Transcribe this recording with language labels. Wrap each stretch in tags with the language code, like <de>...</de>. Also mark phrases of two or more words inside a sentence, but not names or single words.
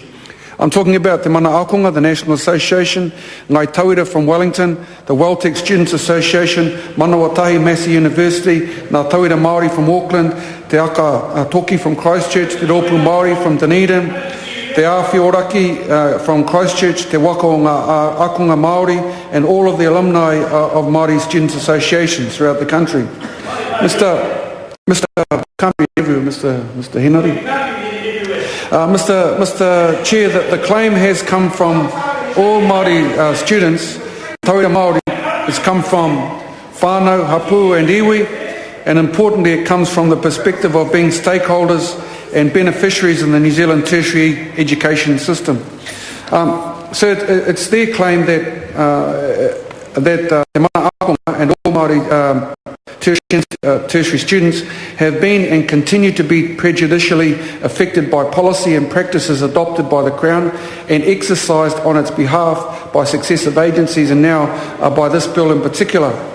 <en>I'm talking about Te Mana Akonga, the National Association, Ngai Tauira from Wellington, the Welltech Students Association, Manawatahi Massey University, Ngā Tauira Māori from Auckland, Te Aka Toki from Christchurch, Te Rōpū Māori from Dunedin, Te Awhi Oraki from Christchurch, Te Waka o Ngā Akonga Māori, and all of the alumni of Māori Students Associations throughout the country. Mr. Hinari. Mr. Chair, the claim has come from all Māori students.</en> <mi>Tauira Māori</mi> <en>has come from whānau, hapu and iwi, and importantly it comes from the perspective of being stakeholders and beneficiaries in the New Zealand tertiary education system. So it's their claim that Te Mana Akonga and all Māori tertiary students have been and continue to be prejudicially affected by policy and practices adopted by the Crown and exercised on its behalf by successive agencies, and now by this bill in particular.</en>